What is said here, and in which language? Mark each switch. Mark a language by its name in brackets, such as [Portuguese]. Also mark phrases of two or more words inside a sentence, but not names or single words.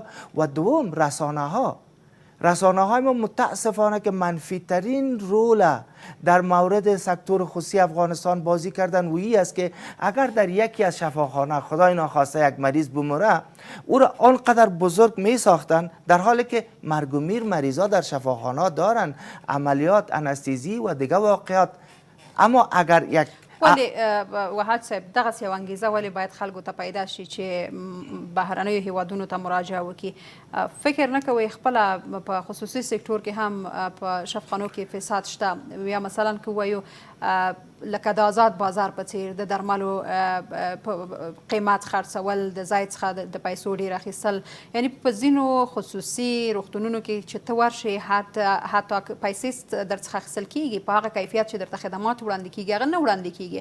[Persian] و دوم رسانه های ما متاسفانه که منفی ترین رول در مورد سکتور خصوصی افغانستان بازی کردن و این است که اگر در یکی از شفاخانه خدای ناخواسته یک مریض بمره، او را آنقدر بزرگ می ساختن، در حالی که مرگ و میر مریضا در شفاخانه دارن، عملیات، انستیزی و دیگه واقعات. اما اگر یک [Pashto] ولې وهاب صاحب دغسې یو انګیزه ولې باید خلکو ته پیدا شي چې بهرنیو هیوادونو ته مراجعه وکړي؟ فکر نه کوئ خپله په خصوصي سکتور کې هم په شفاخانو کې فساد شته؟ یا مثلا که ووایو لکه د آزاد بازار په څیر د درملو قیمت خرڅول، د ځای څخه د پیسو ډېر اخیستل، یعنی په ځینو خصوصي روغتونونو کې چې ته ورشې حتی پیسې در څخه اخیستل کېږي په هغه کیفیت چې درته خدمات وړاندې کېږي هغه نه وړاندې کېږي.